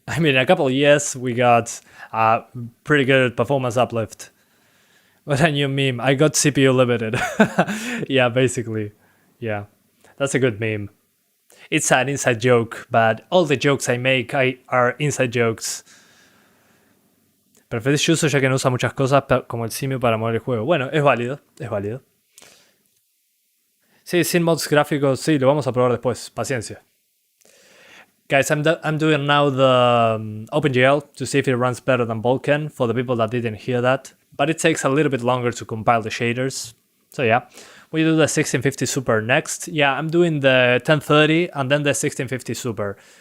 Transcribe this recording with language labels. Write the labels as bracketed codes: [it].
[en] I mean, in a couple of years, we got a pretty good performance uplift. What a new meme. I got CPU limited. Yeah, basically. Yeah, that's a good meme. It's an inside joke, but all the jokes I make are inside jokes. [es] Preferís Yuso ya que no usa muchas cosas como el CEMU para mover el juego. Bueno, es válido, es válido. Sí, sin mods gráficos, sí, lo vamos a probar después. Paciencia. [en] Guys, I'm doing now the OpenGL to see if it runs better than VULKAN for the people that didn't hear that. But it takes a little bit longer to compile the shaders. So yeah, we do the 1650 Super next. Yeah, I'm doing the 1030 and then the 1650 Super.